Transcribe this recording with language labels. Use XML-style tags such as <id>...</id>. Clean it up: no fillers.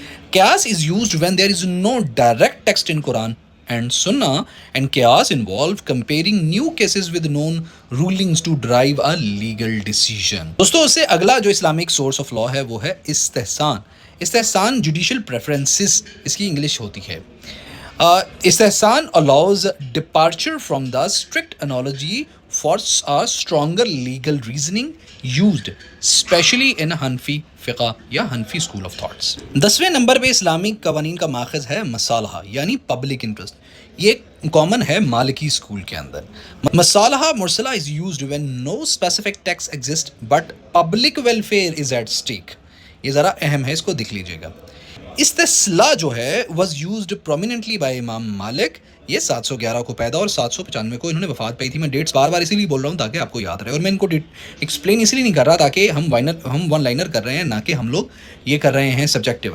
<en>قیاس is used when there is no direct text in Quran and سنہ, and قیاس involve comparing new cases with known rulings to drive a legal decision.</en> <ur>دوستو اس سے اگلا جو Islamic source of law ہے وہ ہے استحسان. استحسان جوڈیشل پریفرنسز اس کی انگلش ہوتی ہے.</ur> <en>استحسان allows departure from the strict analogy for a stronger legal reasoning used especially in Hanfi فقہ</en> <ur>یا حنفی اسکول آف تھاٹس. 10ویں نمبر پہ اسلامک قوانین کا ماخذ ہے مصالحہ یعنی پبلک انٹرسٹ. یہ کامن ہے مالکی اسکول کے اندر.</ur> <en>مصالحہ مرسلہ is used when no specific text exists but public welfare is at stake.</en> <ur>یہ ذرا اہم ہے, اس کو دیکھ لیجیے گا. استصلاح جو ہے</ur> <en>was used prominently by</en> <ur>امام مالک. یہ 711 کو پیدا اور 795 کو انہوں نے وفات پائی تھی. میں ڈیٹس بار بار اسی لیے بول رہا ہوں تاکہ آپ کو یاد رہے, اور میں ان کو ایکسپلین اس لیے نہیں کر رہا تاکہ ہم ون لائنر کر رہے ہیں, نہ کہ ہم لوگ یہ کر رہے ہیں سبجیکٹیو.</ur>